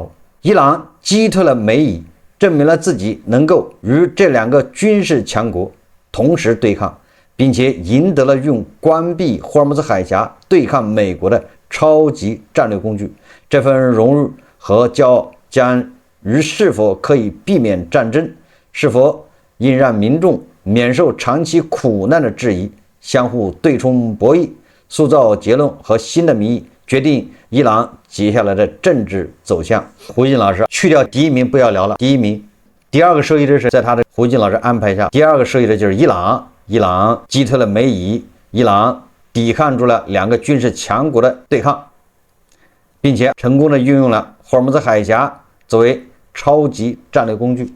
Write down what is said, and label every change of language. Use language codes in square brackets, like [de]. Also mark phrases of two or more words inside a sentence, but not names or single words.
[zh] 伊朗擊退了美以，證明了自己能夠與這2個軍事強國同時對抗，並且贏得了用關閉霍爾木茲海峽對抗美國的超級戰略工具。這份榮譽和驕傲將與是否可以避免戰爭，是否應讓民眾免受長期苦難的質疑相互對沖博弈，塑造結論和新的民意，決定伊朗接下來的政治走向。胡金老師去掉第1名不要聊了，第1名，第2個受益的是在他的胡金老師安排下，第2個受益的就是伊朗。伊朗擊退了美以，伊朗抵抗住了2個軍事強國的对抗，並且成功的運用了霍爾木茲海峽作為超級戰略工具。